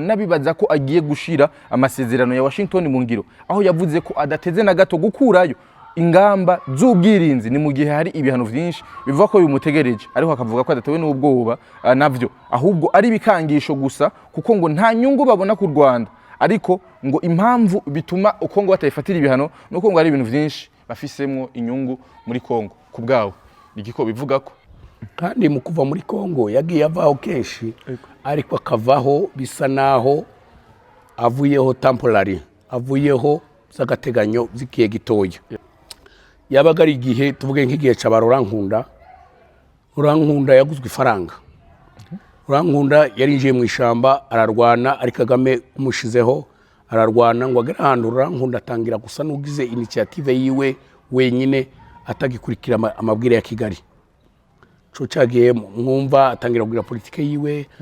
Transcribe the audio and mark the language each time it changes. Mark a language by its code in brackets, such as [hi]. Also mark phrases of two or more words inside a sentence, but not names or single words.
[rn] nabibaza ko agiye gushira amasezerano ya Washington mu ngiro aho yavuze ko adateze na gato gukurayo ingamba z'ubwirinzi ni mu gihe hari ibihano vyinshi bivuga ko bimutegereje ariko akavuga ko adatewe n'ubwoba navyo ahubwo ari bikangisho gusa kuko ngo nta nyungu babona ku Rwanda ariko ngo impamvu bituma Kongo batayifatira ibihano nuko ngo ari ibintu vyinshi bafisemwo inyungu muri Kongo ku bwawo nigiko bivuga ko kandi mu kuva muri Kongo yagiye avaho kenshi ariko akavaho bisa naho avuyeho temporary avuyeho zagateganyo zikiye gitoya yabaga ari igihe tuvuge nk'igihe c'abarurankunda Rurankunda yaguzwe ifaranga Rurankunda yarinjiye mu ishamba ararwana ari Kagame umushizeho ararwana ngo agera ahantu Rurankunda atangira gusa n'ugize initiative yiwe wenyine atagikurikira amabwire ya Kigali co cagiye mwumva atangira kugira politike yiwe